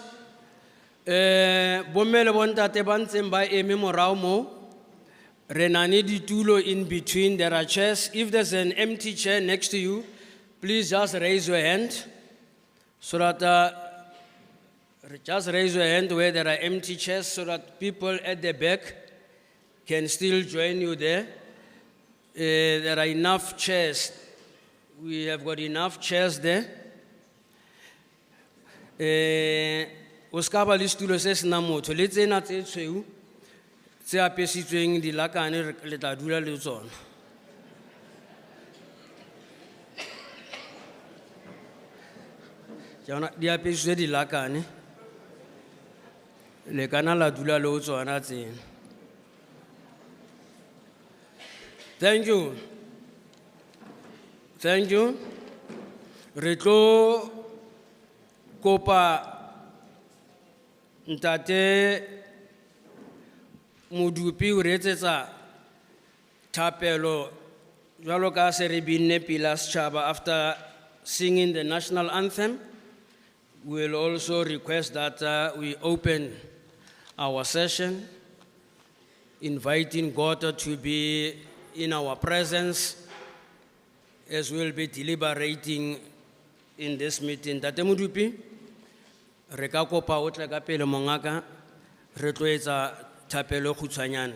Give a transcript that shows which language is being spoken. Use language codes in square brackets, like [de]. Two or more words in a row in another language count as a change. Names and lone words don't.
[st] Bommele bontate ba ntseng ba eme morao mo, re na le ditulo [en] in between. There are chairs. If there's an empty chair next to you, please just raise your hand so that just raise your hand where there are empty chairs so that people at the back can still join you there. There are enough chairs. We have got enough chairs there. [st] O ska ba le setulo se sena motho le tsena tse tshweu tse apesitsweng dilakane le tla dula le tsona. Jana di apesitswe dilakane le kana la dula le tsona tsena. [en] Thank you. Thank you. [st] Re tlo kopa ntate Modupi o re etsetsa thapelo jwalo ka se re binne pila setjhaba. [en] After singing the national anthem, we will also request that we open our session, inviting God to be in our presence as we will be deliberating in this meeting. [st] Tate Modupi, re ka kopa o tle ka pele mongaka re tlo etsa thapelo khutshwanyana.